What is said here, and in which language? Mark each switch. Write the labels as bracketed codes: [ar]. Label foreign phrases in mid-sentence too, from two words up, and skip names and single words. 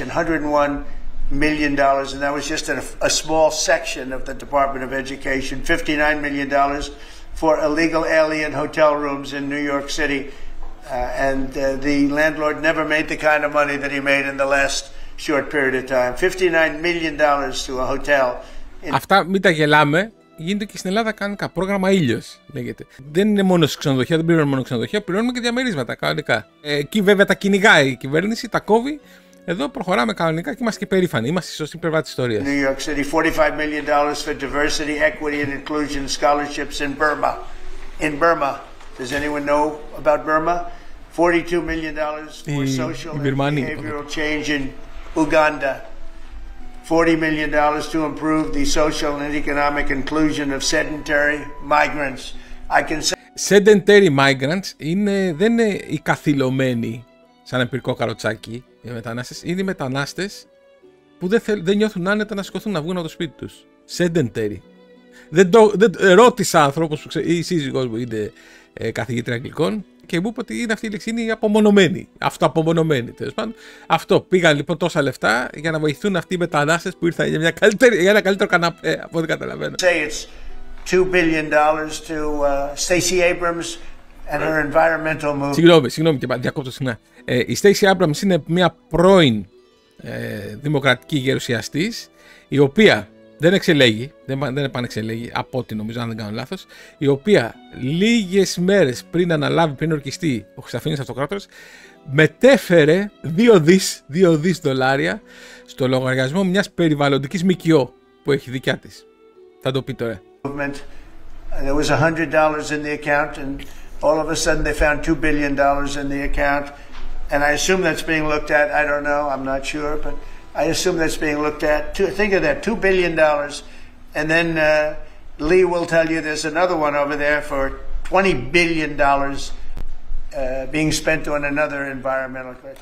[en] $101 million, and that was just a small section of the Department of Education. $59 million for illegal alien hotel rooms in New York City. And the landlord never made the kind of money that he made in the last short period of time. $59 million to a hotel. [el] Αυτά μην τα γελάμε. Γίνεται και στην Ελλάδα κανονικά. Πρόγραμμα Ήλιος λέγεται. Δεν είναι μόνο ξενοδοχεία, δεν πληρώνουμε μόνο ξενοδοχεία, πληρώνουμε και διαμερίσματα κανονικά. Εκεί βέβαια τα κυνηγάει η κυβέρνηση, τα κόβει. Εδώ προχωράμε κανονικά και είμαστε και περήφανοι. Είμαστε στη σωστή πλευρά της ιστορίας. [en] New York City, $45 million for diversity, equity and inclusion scholarships in Burma. In Burma. Does anyone know about Burma? $42 million for social and behavioral change in Uganda. $40 million to improve the social and economic inclusion of sedentary migrants. I can say... Sedentary migrants [el] δεν είναι οι καθυλωμένοι σαν εμπειρικό καροτσάκι οι μετανάστες. Είναι οι μετανάστες που δεν νιώθουν άνετα να σηκωθούν να βγουν από το σπίτι τους. Sedentary. Δεν ρώτησα ανθρώπους που η σύζυγός μου είναι καθηγήτρια αγγλικών και μου είπε ότι είναι αυτή η λέξη, είναι οι απομονωμένοι. Αυτοαπομονωμένοι, τέλος πάντων. Αυτό. Πήγαν λοιπόν τόσα λεφτά για να βοηθούν αυτοί οι μετανάστες που ήρθαν για ένα καλύτερο καναπέ, από ό,τι καταλαβαίνω. [en] $2 billion to Stacey Abrams and her environmental movement. [el] Συγγνώμη και διακόπτω συχνά. Η Stacey Abrams είναι μια πρώην δημοκρατική γερουσιαστής, η οποία δεν εξελέγει, δεν επανεξελέγει, από ό,τι νομίζω, αν δεν κάνω λάθος, η οποία λίγες μέρες πριν αναλάβει, πριν ορκιστεί ο Χρυσαφένιος Αυτοκράτορας, μετέφερε $2 δις στο λογαριασμό μιας περιβαλλοντικής ΜΚΟ που έχει δικιά της. Θα το πει τώρα. [en] There was $100 in the account, and all of a sudden they found $2 billion in the account, and I assume that's being looked at. I don't know, I'm not sure, but I assume that's being looked at. Think of that, $2 billion, and then Lee will tell you there's another one over there for $20 billion being spent on another environmental crisis.